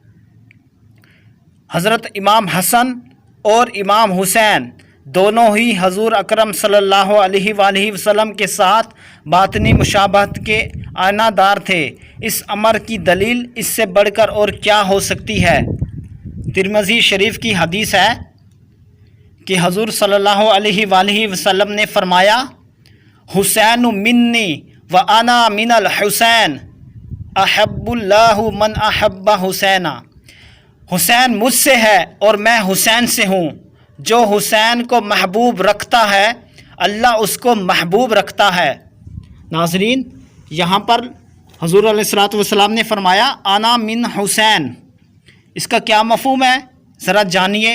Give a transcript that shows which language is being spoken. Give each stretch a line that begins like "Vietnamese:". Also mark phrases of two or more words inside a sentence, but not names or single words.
Urdu: حضرت امام حسن اور امام حسین دونوں ہی حضور اکرم
Arabic: صلی اللہ علیہ وآلہ وسلم
Urdu: کے ساتھ باطنی مشابہت کے آئینہ دار تھے۔ اس امر کی دلیل اس سے بڑھ کر اور کیا ہو سکتی ہے؟ ترمذی شریف کی حدیث ہے کہ حضور
Arabic: صلی اللہ علیہ وآلہ وسلم
Urdu: نے فرمایا،
Arabic: حسین منی و انا من الحسین احب اللہ من احب حسینا۔
Urdu: حسین مجھ سے ہے اور میں حسین سے ہوں، جو حسین کو محبوب رکھتا ہے اللہ اس کو محبوب رکھتا ہے۔ ناظرین، یہاں پر حضور
Arabic: علیہ الصلوۃ والسلام
Urdu: نے فرمایا
Arabic: انا من حسین،
Urdu: اس کا کیا مفہوم ہے ذرا جانیے۔